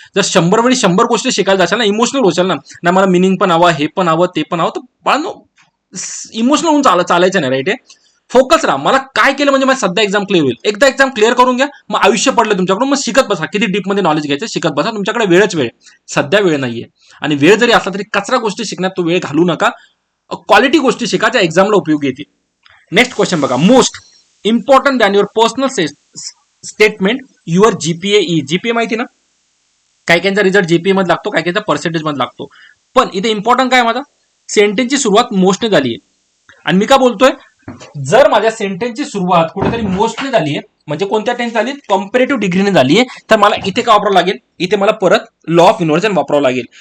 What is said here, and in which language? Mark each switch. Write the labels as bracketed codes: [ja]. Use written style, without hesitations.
[mr] जर 100 वेळी 100 गोष्टी शिकायला जाशाल ना, इमोशनल होशाल ना मला मिनिंग पण हवं, हे पण हवं, ते पण हवं, तर बाळांनो इमोशनल होऊन चालायचं नाही. राईट आहे. फोकस राहा. मला काय केलं म्हणजे माझी सध्या एक्झाम क्लिअर होईल. एकदा एक्झाम क्लिअर करून घ्या, मग आयुष्य पडलं तुमच्याकडून, मग शिकत बसा. किती डीपमध्ये नॉलेज घ्यायचं शिकत बसा. तुमच्याकडे वेळच वेळ, सध्या वेळ नाहीये. आणि वेळ जरी असला तरी कचरा गोष्टी शिकण्यात तो वेळ घालू नका. क्वालिटी गोष्टी शिका ज्या एक्झामला उपयोगी येतील. [en] Next question बघा, most important than your personal statement your GPA ई. [mr] GPA माहिती ना, काही काहींचा रिझल्ट जीपीए मध्ये लागतो, काही काहींचा पर्सेंटेज मध्ये लागतो. पण इथे इम्पॉर्टंट काय माझा, सेंटेन्सची सुरुवात मोस्टने झाली आहे. आणि मी का बोलतोय, जर माझ्या सेंटेन्सची सुरुवात कुठेतरी मोस्टने झाली आहे, म्हणजे कोणत्या टेन्स झाली, कंपॅरेटिव्ह डिग्रीने झाली आहे, तर मला इथे काय वापरावं लागेल, इथे मला परत लॉ ऑफ इन्व्हर्जन वापरावं लागेल.